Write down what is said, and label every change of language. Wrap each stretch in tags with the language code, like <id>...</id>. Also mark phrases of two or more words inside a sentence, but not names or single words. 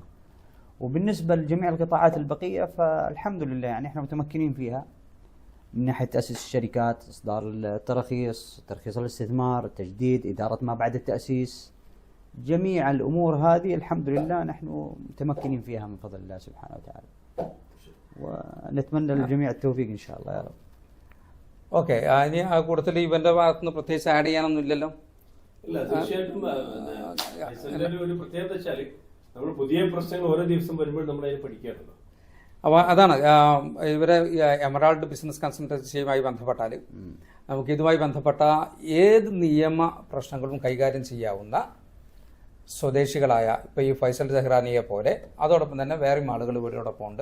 <ar>وبالنسبة لجميع القطاعات البقية فالحمد لله يعني احنا متمكنين فيها من ناحية تأسيس الشركات، إصدار التراخيص، ترخيص الاستثمار، التجديد، إدارة ما بعد التأسيس، جميع الأمور هذه الحمد لله نحن متمكنين فيها من فضل الله سبحانه وتعالى، ونتمنى للجميع التوفيق إن شاء الله يا رب.</ar> <ml>ഓക്കെ. ഇനി ആ കൂട്ടത്തിൽ ഇവന്റെ ഭാഗത്തുനിന്ന് പ്രത്യേകിച്ച് ആഡ് ചെയ്യാനൊന്നും ഇല്ലല്ലോ? ഇല്ല, തീർച്ചയായിട്ടും ഒരു പ്രത്യേകത വെച്ചാൽ നമ്മൾ പുതിയ പ്രശ്നങ്ങൾ ഓരോ ദിവസം വരുമ്പോൾ നമ്മൾ അതിനെ പഠിക്കാറുണ്ട്. അപ്പോൾ അതാണ് ഇവരെ എമറാൾഡ് ബിസിനസ് കൺസൾട്ടൻസിയുമായി ബന്ധപ്പെട്ടാൽ നമുക്ക് ഇതുമായി ബന്ധപ്പെട്ട ഏത് നിയമ പ്രശ്നങ്ങളും കൈകാര്യം ചെയ്യാവുന്ന സ്വദേശികളായ ഇപ്പോൾ ഈ ഫൈസൽ സഹ്റാനിയെ പോലെ അതോടൊപ്പം തന്നെ വേറെയും ആളുകൾ ഇവരോടൊപ്പം ഉണ്ട്.</ml>